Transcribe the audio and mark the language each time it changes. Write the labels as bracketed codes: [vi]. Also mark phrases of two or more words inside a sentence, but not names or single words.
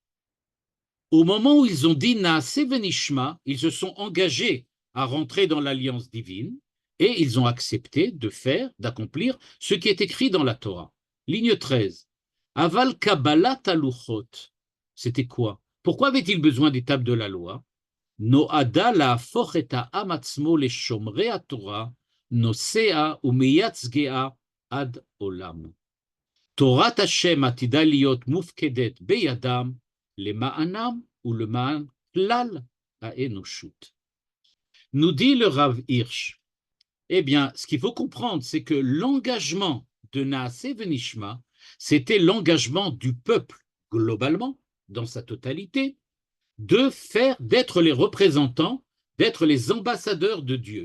[fr] Au moment où ils ont dit [he] נעשה ונשמע, [fr] ils se sont engagés à rentrer dans l'alliance divine et ils ont accepté de faire, d'accomplir ce qui est écrit dans la Torah. [he] Ligne 13. אבל קבלת הלוחות. [fr] C'était quoi? Pourquoi avait-il besoin des tables de la loi? [he] Noada להפוך את העם עצמו לשומרי התורה, נוסע ומייצגה עד עולם. תורת השם עתידה להיות מופקדת בידם למענם ולמען כלל האנושות. [fr] Nous dit le Rav Hirsch, eh bien, ce qu'il faut comprendre, c'est que l'engagement de [he] נעשה ונשמע, [fr] c'était l'engagement du peuple globalement, dans sa totalité, de faire, d'être les représentants, d'être les ambassadeurs de Dieu.